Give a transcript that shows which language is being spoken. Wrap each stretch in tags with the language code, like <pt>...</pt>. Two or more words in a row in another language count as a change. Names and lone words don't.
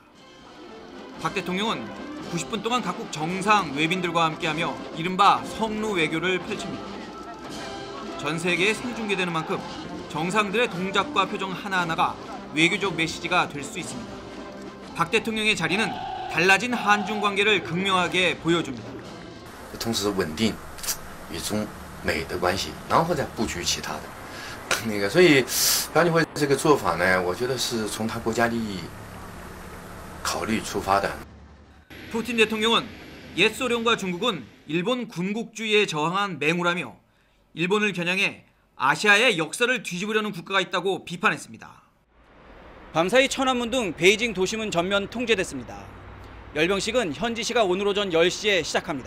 <ko>박 대통령은 90분 동안 각국 정상, 외빈들과 함께하며 이른바 성루 외교를 펼칩니다. 전 세계에 생중계되는 만큼 정상들의 동작과 표정 하나하나가 외교적 메시지가 될 수 있습니다. 박 대통령의 자리는 달라진 한중 관계를 극명하게 보여줍니다.</ko> <zh>同时稳定与中美的关系，然后再布局其他的。所以朴槿惠这个做法呢，我觉得是从他国家利益考虑出发的。</zh> <ko>푸틴 대통령은 옛 소련과 중국은 일본 군국주의에 저항한 맹우라며 일본을 겨냥해 아시아의 역사를 뒤집으려는 국가가 있다고 비판했습니다. 밤사이 천안문 등 베이징 도심은 전면 통제됐습니다. 열병식은 현지 시각 오늘 오전 10시에 시작합니다.</ko>